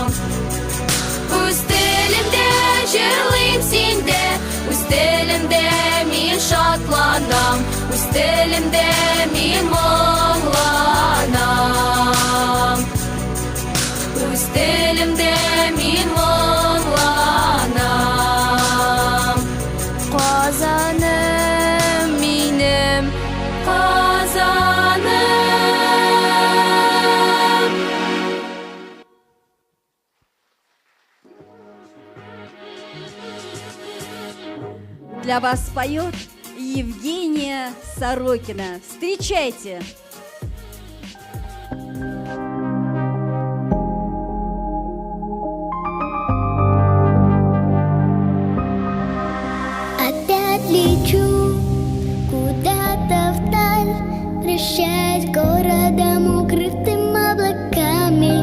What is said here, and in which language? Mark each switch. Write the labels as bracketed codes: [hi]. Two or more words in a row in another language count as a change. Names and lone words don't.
[tt] Үз телимде жырлыйм синде, үз телимде мин шатланам, үз телимде мин моңланам. Үз телимде мин моңланам. Казаным минем, Казаным. [ru] Для вас поет Евгения Сорокина. Встречайте! Опять лечу куда-то вдаль, прощаясь с городом, укрытым облаками.